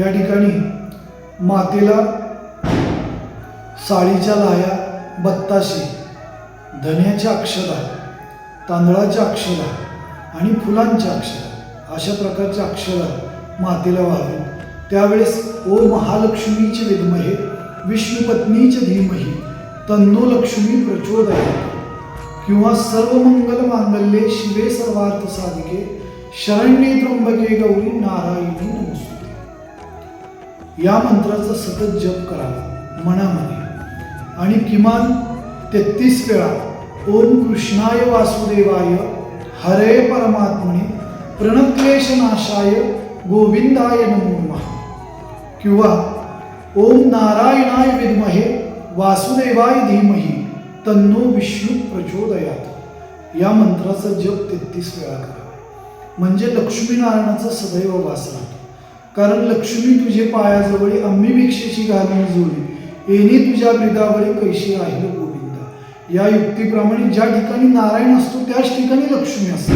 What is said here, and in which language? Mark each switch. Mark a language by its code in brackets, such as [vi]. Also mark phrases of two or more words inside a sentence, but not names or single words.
[mr] या ठिकाणी मातेला साळीच्या लाह्या, बत्ताशे, धन्याच्या अक्षदा, तांदळाच्या अक्षदा आणि फुलांच्या अक्षदा अशा प्रकारच्या अक्षदा मातेला व्हावेत. [sa] त्यावेळेस ओ महालक्ष्मीचे विद्महे विष्णुपत्नीचे धीमहि तन्नो लक्ष्मी प्रचोदयात् किंवा सर्वमंगल मांगल्ये शिवे सर्वार्थ साधिके शरण्ये त्र्यंबके गौरी नारायणी नमोस्तुते. [mr] या मंत्राचा सतत जप करावा मनामध्ये आणि किमान 33 वेळा [sa] ओम कृष्णाय वासुदेवाय हरे परमात्मने प्रणक्लेशनाशाय गोविंदाय नमो नमः किंवा ओम नारायणाय विद्महे वासुदेवाय धीमहि तन्नो विष्णू प्रचोदयात् [mr] या मंत्राचा जप 33 वेळा करा. म्हणजे लक्ष्मीनारायणाचा सदैव वास राहतो. कारण लक्ष्मी तुझे पायाजवळी आम्ही भिक्षेची घालून जोडी येणे तुझ्या ब्रिदावळी कैशी राहील गोविंदा. या युक्तीप्रमाणे ज्या ठिकाणी नारायण असतो त्याच ठिकाणी लक्ष्मी असते.